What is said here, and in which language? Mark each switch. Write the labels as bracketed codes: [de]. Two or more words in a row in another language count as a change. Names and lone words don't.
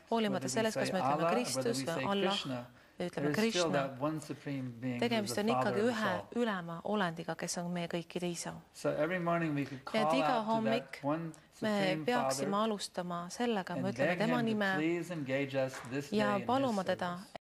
[et] Hoolimata [en] whether we [et] sellest, [en] say [et] kas me ütleme [en] Allah, whether [et] Kristus [en] we [et] või [en] say [et] Allah [en] Krishna, [et] või ütleme [en] there is still [et] Krishna. [en] that one supreme being who is [et] Tegemist [en] the [et] on [en] Father [et] ikkagi [en] of us [et] ühe [en] all. [et] ülema olendiga, kes on meie kõikide isa. [en] So every morning we could [et] Nii et [en] call [et] iga [en] out to [et] hommik [en] that one [et] me [en] supreme [et] peaksime [en] Father [et] alustama sellega, me [en] and [et] ütleme [en] beg [et] tema [en] him to [et] nime [en] please engage us this day [et] ja [en] in his [et] paluma teda, [en] service.